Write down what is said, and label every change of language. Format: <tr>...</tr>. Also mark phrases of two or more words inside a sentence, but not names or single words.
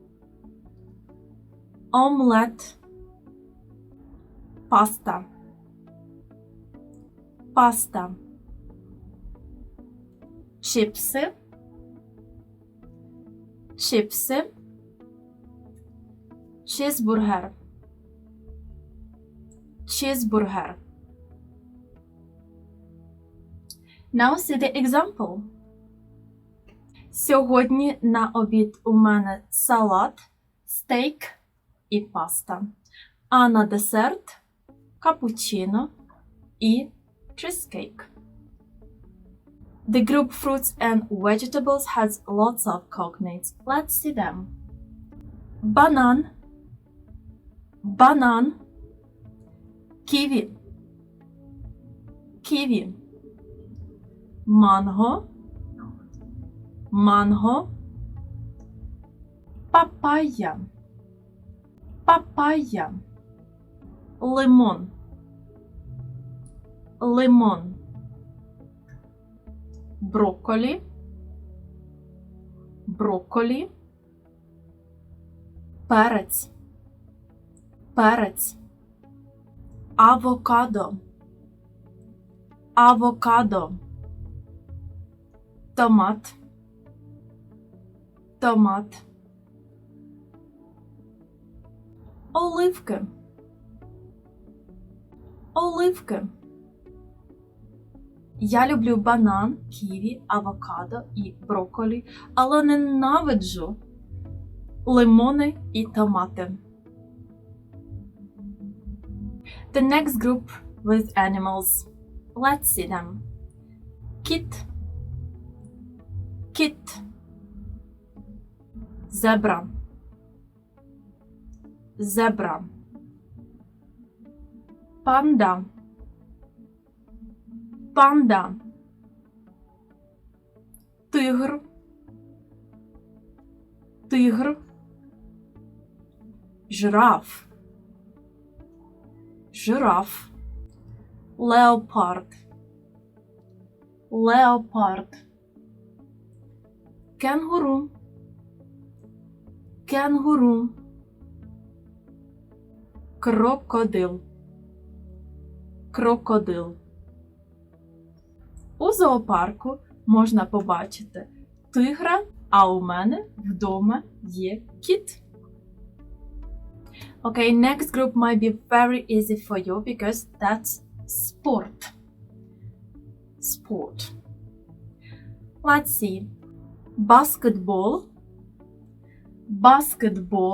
<uk>Омлет. Паста. Паста. Чипси. Чипси. Чизбургер.</uk> <en>Cheeseburger. Now see the example.</en> <uk>Сьогодні на обід у мене салат, стейк і паста. А на десерт капучино і cheesecake.</uk> <en>The group fruits and vegetables has lots of cognates. Let's see them.</en> <uk>Банан. Банан.</uk> <en>Kiwi. Kiwi. Mango. Mango. Papaya. Papaya. Lemon. Lemon. Broccoli. Broccoli.</en> <uk>Перець. Перець. Авокадо. Авокадо. Томат. Томат. Оливки. Оливки. Я люблю банан, ківі, авокадо і брокколі, але ненавиджу лимони і томати.</uk> <en>The next group with animals. Let's see them. Kit. Kit. Zebra. Zebra. Panda. Panda.</en> <uk>Тигр. Тигр. Жираф. Жираф.</uk> <en>Leopard. Leopard.</en> <uk>Кенгуру. Кенгуру. Крокодил. Крокодил. У зоопарку можна побачити тигра, а у мене вдома є кіт.</uk> <en>Okay, next group might be very easy for you because that's sport. Sport. Let's see. Basketball. Basketball.</en>